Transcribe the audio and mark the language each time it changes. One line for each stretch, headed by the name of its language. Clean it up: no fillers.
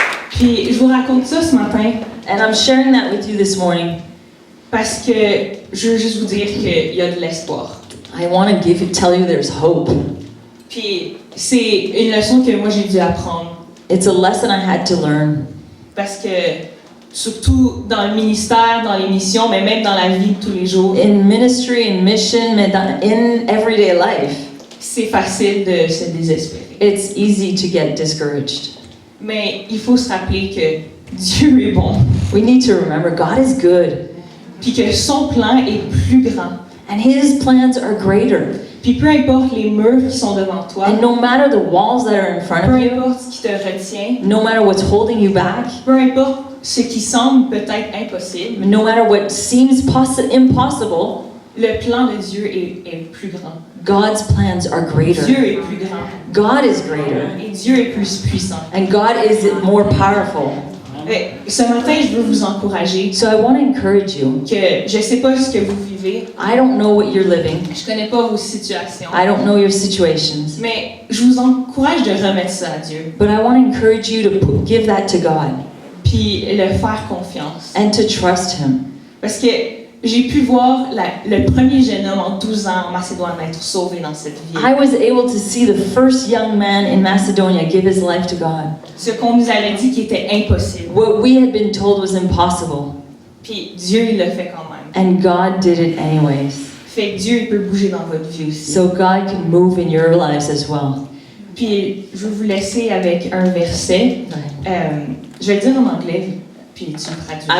French: Puis je vous raconte ça ce matin
English: And I'm sharing that with you this morning.
French: parce que je veux juste vous dire qu'il y a de l'espoir.
English: I want to tell you there's hope.
French: Puis c'est une leçon que moi j'ai dû apprendre
English: It's a lesson I had to learn.
French: parce que surtout dans le ministère, dans les missions, mais même dans la vie de tous les jours,
English: In ministry, in mission, in everyday life,
French: c'est facile de se désespérer.
English: it's easy to get discouraged.
French: Mais il faut se rappeler que Dieu est bon,
English: We need to remember God is good,
French: puis que son plan est plus grand.
English: and His plans are greater.
French: Puis peu importe les murs qui sont devant toi,
English: And no matter the walls that are in front
French: peu
English: of you,
French: importe ce qui te retient,
English: no matter what's holding you back,
French: peu importe ce qui semble peut-être impossible,
English: no matter what seems impossible,
French: le plan de Dieu est plus grand.
English: God's plans are greater.
French: Dieu est plus grand.
English: God is greater,
French: Et Dieu est plus puissant.
English: and God is more powerful.
French: Et ce matin, je veux vous encourager
English: So I want to encourage you.
French: que je ne sais pas ce que vous vivez,
English: I don't know what you're living.
French: je ne connais pas vos situations,
English: I don't know your situations.
French: mais je vous encourage de remettre ça à Dieu,
English: But I want to encourage you to give that to God
French: puis le faire confiance.
English: and to trust Him.
French: Parce que j'ai pu voir le premier jeune homme en 12 ans en Macédoine être sauvé dans cette vie.
English: I was able to see the first young man in Macedonia give his life to God.
French: Ce qu'on nous avait dit qui était impossible.
English: What we had been told was impossible,
French: Puis Dieu, il le fait quand même.
English: and God did it anyways.
French: Fait que Dieu, il peut bouger dans votre vie aussi.
English: So God can move in your lives as well.
French: Puis je vais vous laisser avec un verset. Je vais le dire en anglais, puis tu le traduis.